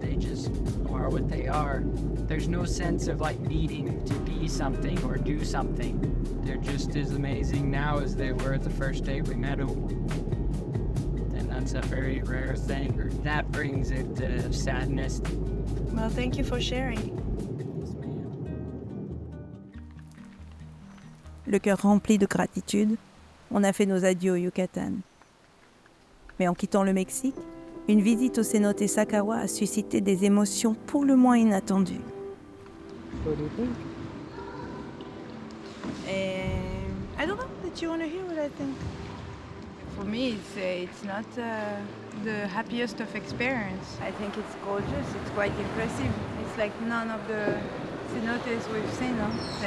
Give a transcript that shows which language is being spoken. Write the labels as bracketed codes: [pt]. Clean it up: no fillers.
[en] They just are what they are. There's no sense of like needing to be something or do something. They're just as amazing now as they were the first day we met them. And that's a very rare thing. That brings it to sadness. Well, thank you for sharing. [fr] Le cœur rempli de gratitude, on a fait nos adieux au Yucatan. Mais en quittant le Mexique, une visite au cénote Sakawa a suscité des émotions pour le moins inattendues. [en] And I don't know, did you want to hear what I think? For me, it's not the happiest of experience. I think it's gorgeous, it's quite impressive. It's like none of the cenotes we've seen, huh?